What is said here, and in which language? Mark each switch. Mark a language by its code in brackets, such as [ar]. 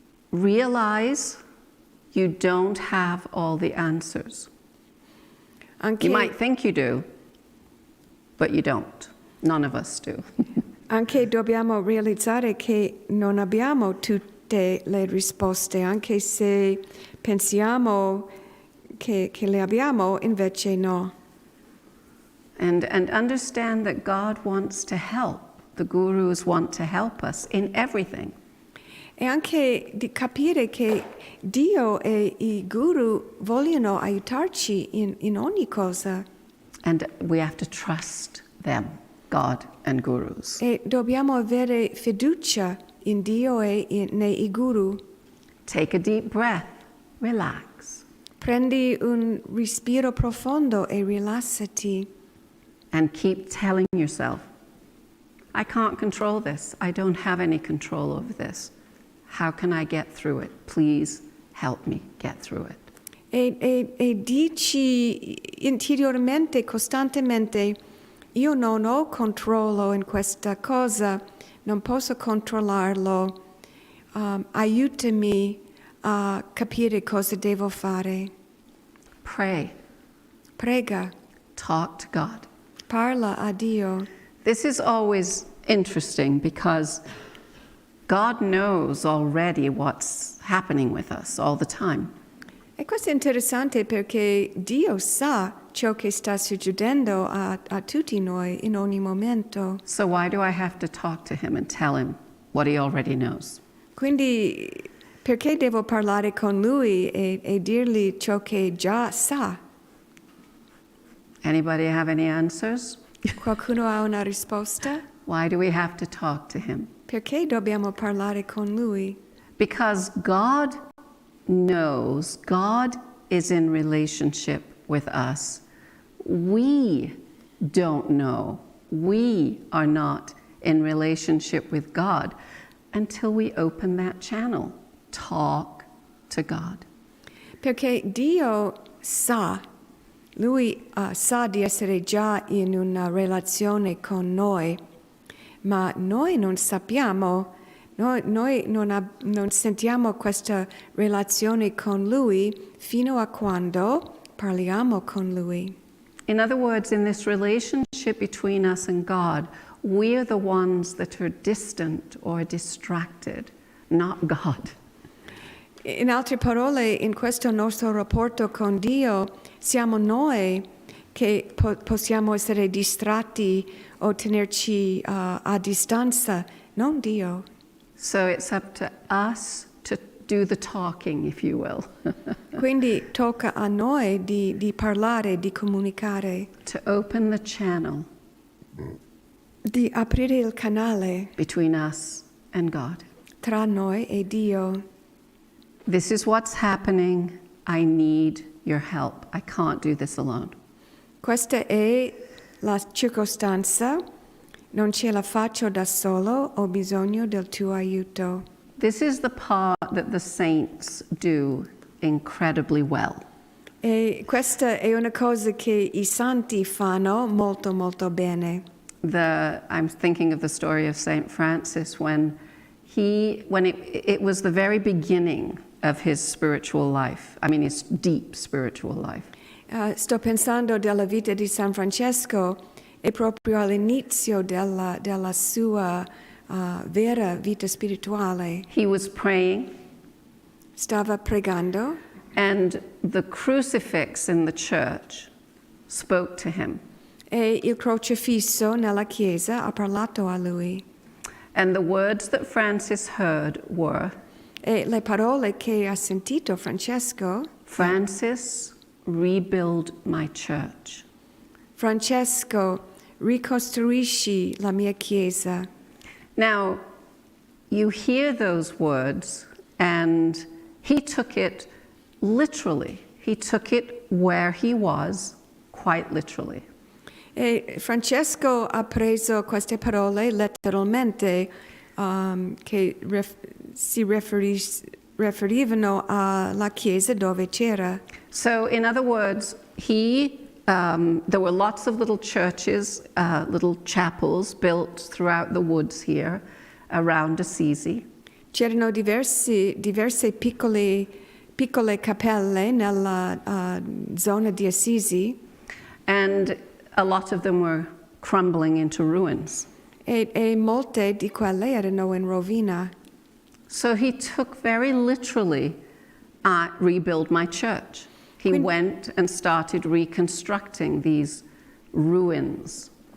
[en] Realize you don't have all the answers. [it] Anche, [en] You might think you do, but you don't. None of us do. [it] anche dobbiamo realizzare che non abbiamo tutte le risposte, anche se pensiamo che le abbiamo, invece no. [en] And understand that God wants to help. The gurus want to help us in everything. [it] E anche di capire che Dio e i guru vogliono aiutarci in ogni cosa. [en] And we have to trust them, God and gurus. [it] E dobbiamo avere fiducia in Dio e nei guru. [en] Take a deep breath, relax, [it] Prendi un respiro profondo e rilassati. [en] and keep telling yourself, I can't control this. I don't have any control over this. How can I get through it? Please help me get through it. [it] E dici interiormente, costantemente, io non ho controllo in questa cosa, non posso controllarlo. Aiutami a capire cosa devo fare. [en] Pray, [it] Prega, [en] talk to God. [it] parla a Dio. [en] This is always interesting because God knows already what's happening with us all the time. [it] E questo è interessante perché Dio sa ciò che sta succedendo a tutti noi in ogni momento. [en] So why do I have to talk to him and tell him what he already knows? [it] Quindi Perché devo parlare con lui e dirgli ciò che già sa? [en] Anybody have any answers? [it] Qualcuno ha una risposta? [en] Why do we have to talk to him? [it] Perché dobbiamo parlare con lui? [en] Because God knows, God is in relationship with us. We don't know. We are not in relationship with God until we open that channel. Talk to God. [it] Perché Dio sa, lui sa di essere già in una relazione con noi, ma noi non sappiamo, noi non sentiamo questa relazione con lui fino a quando parliamo con lui. [en] In other words, in this relationship between us and God, we're the ones that are distant or distracted, not God. [it] In altre parole, in questo nostro rapporto con Dio, siamo noi che possiamo essere distratti o tenerci a distanza, non Dio. [en] So it's up to us to do the talking, if you will. [it] Quindi tocca a noi di parlare, di comunicare, [en] To open the channel [it] di aprire il canale [en] between us and God. [it] tra noi e Dio. [en] This is what's happening. I need your help. I can't do this alone. [it] Questa è la circostanza, non ce la faccio da solo, ho bisogno del tuo aiuto. [en] This is the part that the saints do incredibly well. [it] E questa è una cosa che I santi fanno molto molto bene. [en] I'm thinking of the story of Saint Francis when it was the very beginning of his spiritual life. I mean, his deep spiritual life. [it] Sto pensando della vita di San Francesco e proprio all'inizio della sua vera vita spirituale. [en] He was praying, [it] Stava pregando [en] and the crucifix in the church spoke to him. [it] e il crocifisso nella chiesa ha parlato a lui. [en] And the words that Francis heard were, [it] E le parole che ha sentito Francesco: [en] Francis, rebuild my church. [it] Francesco, ricostruisci la mia chiesa. [en] Now, you hear those words, and he took it literally. He took it where he was, quite literally. [it] E Francesco ha preso queste parole letteralmente, che si riferivano alla chiesa dove c'era. [en] So, in other words, there were lots of little churches, little chapels built throughout the woods here around Assisi. [it] C'erano diverse piccole cappelle nella zona di Assisi [en] And a lot of them were crumbling into ruins. [it] e molte di quelle erano in rovina. [en] So he took very literally, rebuild my church. He went and started reconstructing these ruins.